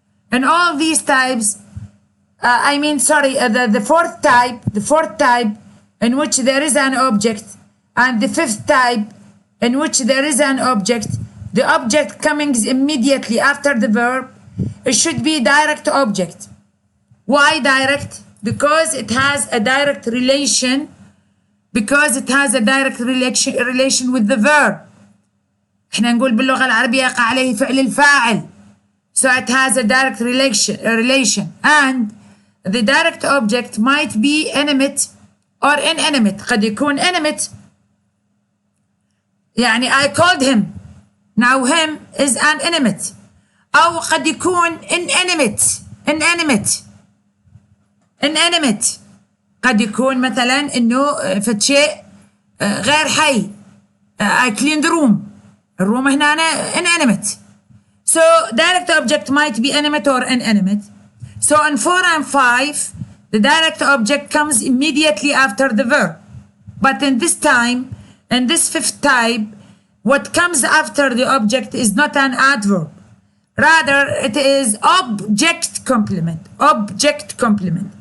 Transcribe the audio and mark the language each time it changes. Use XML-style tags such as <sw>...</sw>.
<en>And all these types, the fourth type in which there is an object, and the fifth type in which there is an object, the object coming immediately after the verb, it should be direct object. Why direct? Because it has a direct relation. Because it has a direct relation with the verb.</en> <ar>احنا نقول باللغة العربية يقع عليه فعل الفاعل.</ar> <en>So it has a direct relation. And the direct object might be animate or inanimate.</en> <ar>قد يكون animate.</ar> <en>يعني I called him. Now him is an animate.</en> <ar>أو قد يكون inanimate. قد يكون مثلا إنه فد شيء غير حي.</ar> <en>I cleaned the room.</en> <ar>الروم هنا inanimate.</ar> <en>So direct object might be animate or inanimate. So in 4 and 5, the direct object comes immediately after the verb. But in this time, in this fifth type, what comes after the object is not an adverb. Rather, it is object complement. Object complement.</en>